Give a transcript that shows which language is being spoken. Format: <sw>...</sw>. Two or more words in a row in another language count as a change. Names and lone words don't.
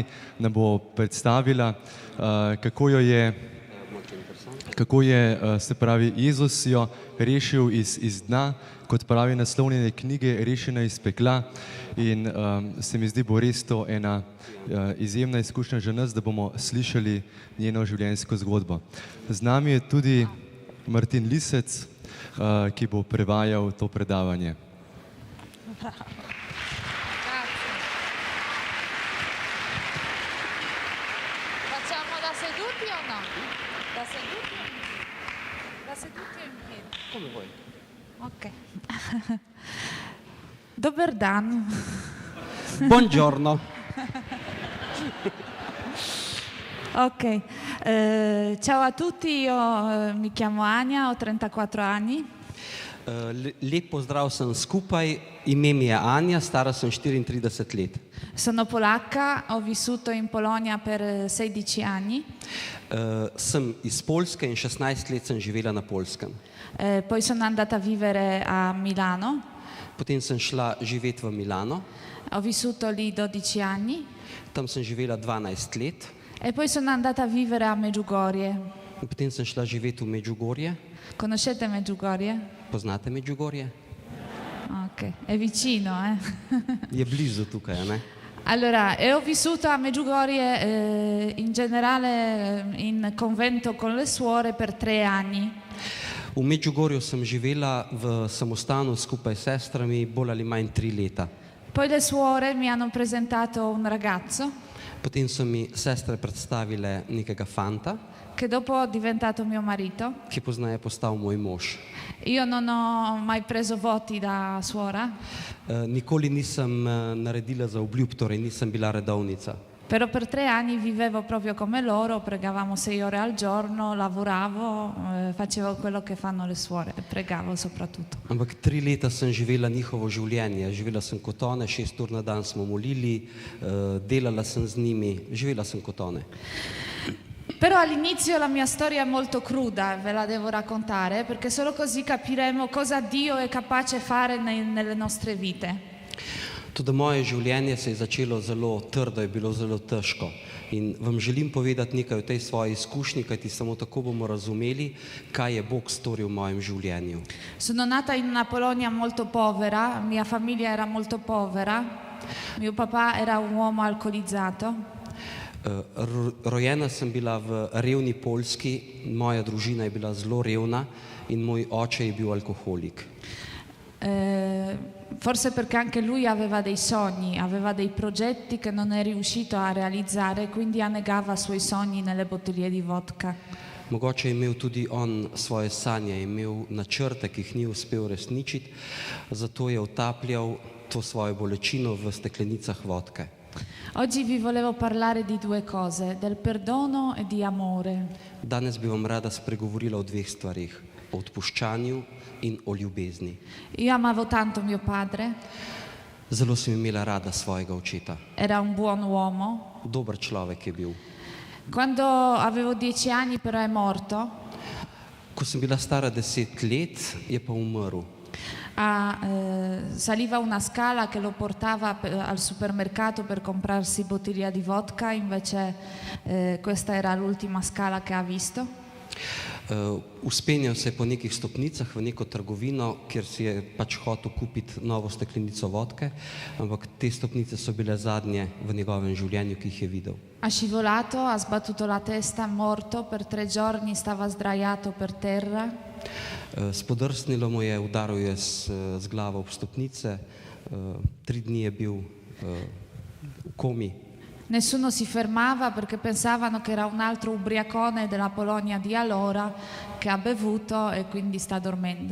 <sl>Nam bo predstavila, kako je, se pravi, Jezus jo rešil iz dna, kot pravi naslov njene knjige, Rešena iz pekla. In se mi zdi, bo res to ena izjemna izkušnja že nas, da bomo slišali njeno življenjsko zgodbo. Z nami je tudi Martin Lisec, ki bo prevajal to predavanje.</sl> <it>Facciamo da seduti o no? Da seduti? Da seduti o in piedi? Come vuoi.</it> <sl>Ok. Dober dan.</sl> <it>Buongiorno. Ok. Ciao a tutti, io mi chiamo Anja, ho 34 anni.</it> <sl>Lep pozdrav sem skupaj, ime mi je Anja, stara sem 34 let.</sl> <it>Sono polacca, ho vissuto in Polonia per 16 anni.</it> <sl>Sem iz Poljske in 16 let sem živela na Poljskem.</sl> <it>Poi sono andata a vivere a Milano.</it> <sl>Potem sem šla živeti v Milano,</sl> <it>Ho vissuto lì 12 anni.</it> <sl>tam sem živela 12 let.</sl> <it>E poi sono andata a vivere a Medjugorje.</it> <sl>Potem sem šla živeti v Medjugorje.</sl> <it>Conoscete Medjugorje?</it> <sl>Poznate Medjugorje?</sl> <it>Ok, è vicino, eh?</it> <sl>Je blizu tukaj, a ne?</sl> <it>Allora, ho vissuto a Medjugorje in generale in convento con le suore per 3 anni.</it> <sl>V Medjugorju sem živela v samostanu skupaj s sestrami bolj ali manj 3 leta.</sl> <it>Poi le suore mi hanno presentato un ragazzo</it> <sl>Potem so mi sestre predstavile nekega fanta,</sl> <it>che dopo è diventato mio marito.</it> <sl>ki poznaje postal moj mož.</sl> <it>Io non ho mai preso voti da suora,</it> <sl>Nikoli nisem naredila za obljub, torej nisem bila redovnica.</sl> <it>però per 3 anni vivevo proprio come loro, pregavamo 6 ore al giorno, lavoravo, facevo quello che fanno le suore, pregavo soprattutto.</it> <sl>Ampak 3 leta sem živela njihovo življenje. Živela sem kot one, 6 ur na dan smo molili, delala sem z njimi, živela sem kot one.</sl> <it>Però all'inizio la mia storia è molto cruda, ve la devo raccontare, perché solo così capiremo cosa Dio è capace fare nelle nostre vite.</it> <sl>Tudi moje življenje se je začelo zelo trdo, je bilo zelo težko. In vam želim povedati nekaj o tej svoji izkušnji, kajti samo tako bomo razumeli, kaj je Bog storil v mojem življenju.</sl> <it>Sono nata in una Polonia molto povera, mia famiglia era molto povera, mio papà era un uomo alcolizzato.</it> <sl>Rojena sem bila v revni Poljski, moja družina je bila zelo revna in moj oče je bil alkoholik.</sl> <it>Forse perché anche lui aveva dei sogni, aveva dei progetti che non è riuscito a realizzare, quindi annegava i suoi sogni nelle bottiglie di vodka.</it> <sl>Mogoče je imel tudi on svoje sanje, je imel načrte, ki jih ni uspel resničiti, zato je utapljal to svojo bolečino v steklenicah vodke.</sl> <it>Oggi vi volevo parlare di 2 cose, del perdono e di amore.</it> <sl>Danes bi vam rada spregovorila o 2 stvarih, o odpuščanju in o ljubezni.</sl> <it>Io amavo tanto mio padre,</it> <sl>Zelo sem imela rada svojega očeta.</sl> <it>era un buon uomo.</it> <sl>Dober človek je bil.</sl> <it>Quando avevo 10 anni però è morto,</it> <sl>Ko sem bila stara 10 let, je pa umrl.</sl> <it>saliva una scala che lo portava al supermercato per comprarsi bottiglia di vodka, invece questa era l'ultima scala che ha visto.</it> <sl>Uspenjal se je po nekih stopnicah v neko trgovino, kjer si je pač hotel kupiti novo steklenico vodke, ampak te stopnice so bile zadnje v njegovem življenju, ki jih je videl.</sl> <it>Ha scivolato, ha sbattuto la testa, è morto, per 3 giorni stava sdraiato per terra.</it> <sl>Spodrsnilo mu je, udaril je z glavo ob stopnice, 3 dni je bil v komi.</sl> <it>Nessuno si fermava perché pensavano che era un altro ubriacone della Polonia di allora che ha bevuto e quindi sta dormendo.</it>